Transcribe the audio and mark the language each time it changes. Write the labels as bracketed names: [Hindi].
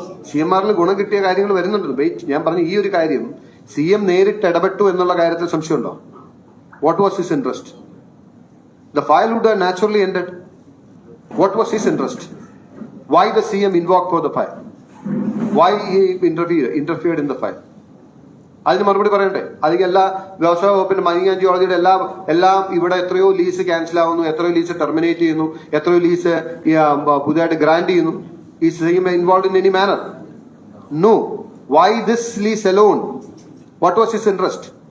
[Malayalam] CMRൽ ഗുണം കിട്ടിയ കാര്യങ്ങൾ വരുന്നുണ്ട്. ഞാൻ പറഞ്ഞ ഈ ഒരു കാര്യം CM നേരിട്ട് ഇടപെട്ടു എന്നുള്ള കാര്യത്തിൽ സംശയമുണ്ടോ? [English] What was his interest? The file would have naturally ended. What was his interest? Why the CM invoked for the file? Why he interfered in the file? [Malayalam] അതിന് മറുപടി പറയണ്ടേ? അതിന് എല്ലാ വ്യവസായ വകുപ്പിന്റെ മൈനിങ് ആൻഡ് ജിയോളജിയുടെ എല്ലാം ഇവിടെ എത്രയോ ലീസ് ക്യാൻസൽ ആവുന്നു, എത്രയോ ലീസ് ടെർമിനേറ്റ് ചെയ്യുന്നു, എത്രയോ ലീസ് പുതിയതായിട്ട് ഗ്രാന്റ് ചെയ്യുന്നു. [English] ഈ CM involve in any manner? No. Why this lease alone? What was his interest?